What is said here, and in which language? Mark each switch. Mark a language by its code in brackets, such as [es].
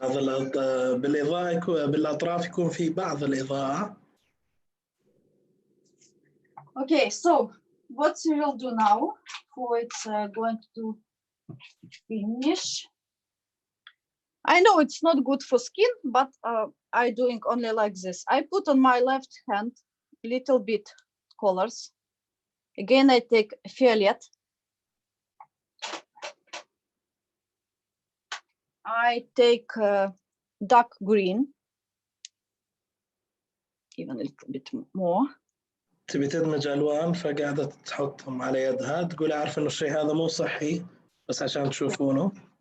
[ar] هذا بالإضاءة بالأطراف يكون في بعض الإضاءة. [en] Okay, so what we will do now, for it's going to finish. I know it's not good for skin, but I doing only like this. I put on my left hand little bit colors. Again, I take violet. I take dark green, even a little bit more. [ar] تبي تدمج ألوان فقاعدة تحطهم على يدها، تقول أعرف إنه الشيء هذا مو صحي بس عشان تشوفونه.